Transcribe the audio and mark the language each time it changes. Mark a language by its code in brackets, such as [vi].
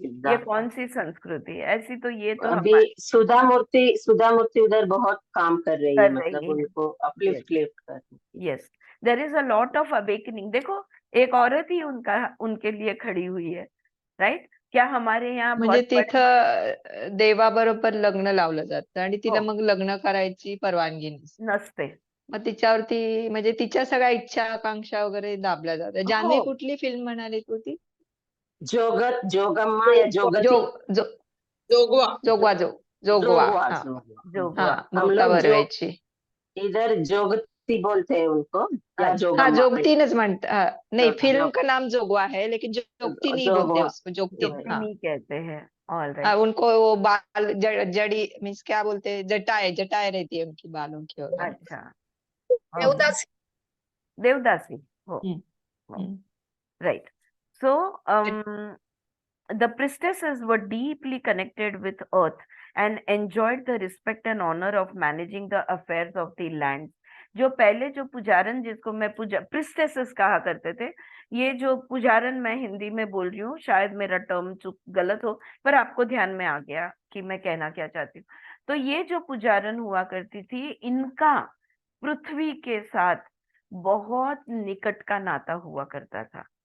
[hi] ये कौन सी संस्कृति है? ऐसी तो ये तो अभी सुधा मूर्ति उधर बहुत काम कर रही है, मतलब उनको अपलिफ्ट कर। [en] Yes, there is a lot of awakening. [hi] देखो, एक औरत ही उनके लिए खड़ी हुई है, राइट? क्या हमारे यहाँ [mr] म्हणजे तिथं देवाबरोबर लग्न लावलं जातं आणि तिला मग लग्न करायची परवानगी नसते, मग तिच्यावरती म्हणजे तिच्या सगळ्या इच्छा आकांक्षा वगैरे दाबल्या जातात। जान्हवी, कुठली फिल्म म्हणाली तू ती? जोगम्मा या जोगवा, हाँ, मुक्ता बर्वेची। [hi] इधर जोगती बोलते हैं उनको, या [mr] हाँ, जोगतीनच म्हणतात। [hi] नहीं, फिल्म का नाम जोगवा है, लेकिन जोगती नहीं बोलते उसको, जोगती नहीं कहते हैं। ऑल हाँ, [en] right, [hi] उनको वो बाल जड़ी मीन्स क्या बोलते हैं, जटाएं रहती है उनकी बालों की वगैरह। अच्छा, देवदासी। देवदासी हो, right. [en] So the priestesses were deeply connected with earth and enjoyed the respect and honor of managing the affairs of the land. [hi] जो पहले जो पुजारन, जिसको मैं प्रिस्टेसेस कहा करते थे, ये जो पुजारन, मैं हिंदी में बोल रही हूँ, शायद मेरा टर्म चुप गलत हो, पर आपको ध्यान में आ गया कि मैं कहना क्या चाहती हूँ। तो ये जो पुजारन हुआ करती थी, इनका पृथ्वी के साथ बहुत निकट का नाता हुआ करता था।